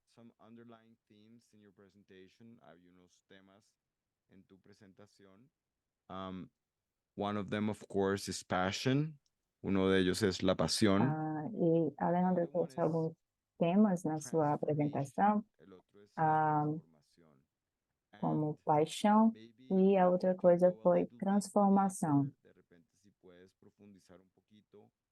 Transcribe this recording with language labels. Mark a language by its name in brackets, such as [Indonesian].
[English] Some underlying themes in your presentation. [Spanish] Hay unos temas en tu presentación. [English] One of them, of course, is passion. [Spanish] Uno de ellos es la pasión. [Portuguese] E a Alejandra trouxe alguns temas na sua apresentação, [Spanish] El otro es la transformación. [Portuguese] como paixão, e a outra coisa foi transformação. [Spanish] De repente, si puedes profundizar un poquito.